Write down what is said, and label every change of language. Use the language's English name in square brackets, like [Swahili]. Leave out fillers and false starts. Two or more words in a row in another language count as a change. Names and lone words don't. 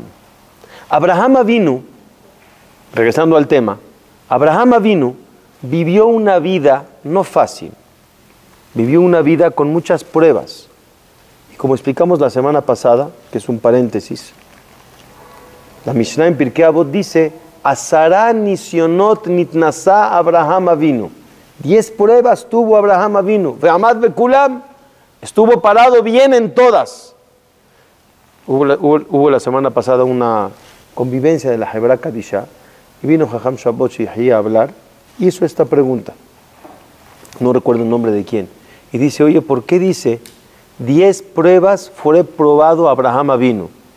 [Spanish] Abraham Avinu, regresando al tema, Abraham Avinu vivió una vida no fácil, vivió una vida con muchas pruebas. Y como explicamos la semana pasada, que es un paréntesis, la Mishnah en Pirkei Avot dice, [Hebrew] עשרה ניסיונות נתנסה אברהם אבינו. [Spanish] 10 pruebas tuvo Abraham Avinu. [Hebrew] ועמד בכולם, [Spanish] estuvo parado bien en todas. Hubo la semana pasada una convivencia de la Hebra Kadisha y vino Jajam Shabbat Shihhi a hablar y hizo esta pregunta. No recuerdo el nombre de quién. Y dice, oye, ¿por qué dice 10 pruebas fue probado Abraham Avinu?